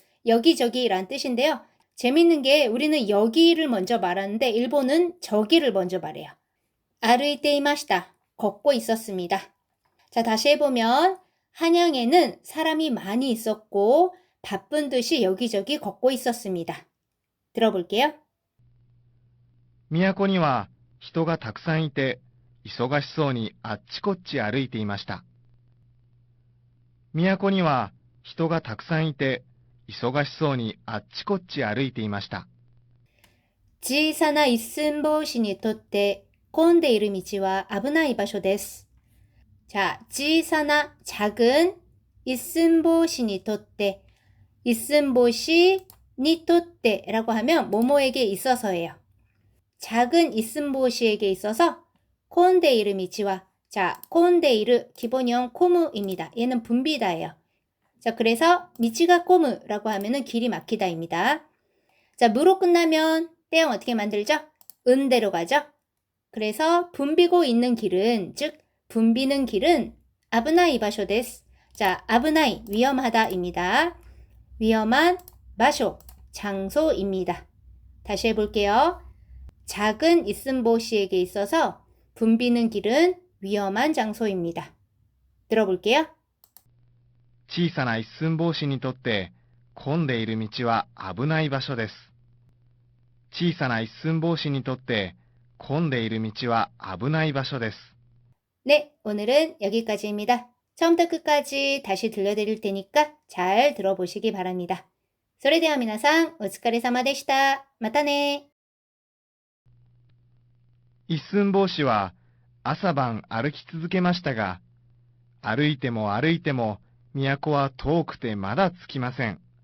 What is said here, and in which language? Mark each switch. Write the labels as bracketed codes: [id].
[ko] 여기저기란 뜻인데요. 재밌는 게 우리는 여기를 먼저 말하는데 일본은 저기를 먼저 말해요. 아르이테이마시다, 걷고 있었습니다. 자, 다시 해보면 한양에는 사람이 많이 있었고 바쁜 듯이 여기저기 걷고 있었습니다. 들어볼게요. [ja] 都には人がたくさんいて、忙しそうにあっちこっち歩いていました。都には人がたくさんいて、忙しそうにあっちこっち歩いていました。小さな一寸法師にとって混んでいる道は危ない場所です. [ko] 자, 小さな 작은 이슨보시にとって 이슨보시にとって 라고 하면 뭐뭐에게 있어서예요. 작은 이슨보시에게 있어서 콘데이르 미치와 자, 콘데이르 기본형 코무입니다. 얘는 분비다예요. 자, 그래서 미치가 코무라고 하면은 길이 막히다입니다. 자, 무로 끝나면 때형 어떻게 만들죠? 은대로 가죠. 그래서 붐비고 있는 길은 즉 붐비는 길은 [ja] 아브나이 바쇼 데스. [ko] 자, 아브나이 위험하다입니다. 위험한 바쇼 장소입니다. 다시 해볼게요. 작은 이슨보시에게 있어서 붐비는 길은 위험한 장소입니다. 들어볼게요. [ja] 小さな一寸法師にとって混んでいる道は危ない場所です。小さな一寸法師にとって混んでいる道は危ない場所です。 [ko] 네, 오늘은 여기까지입니다. 처음부터 끝까지 다시 들려드릴 테니까 잘 들어보시기 바랍니다. それでは皆さん、お疲れ様でした。またね。一寸法師は朝晩歩き続けましたが、歩いても歩いても都は遠くてまだ着きません。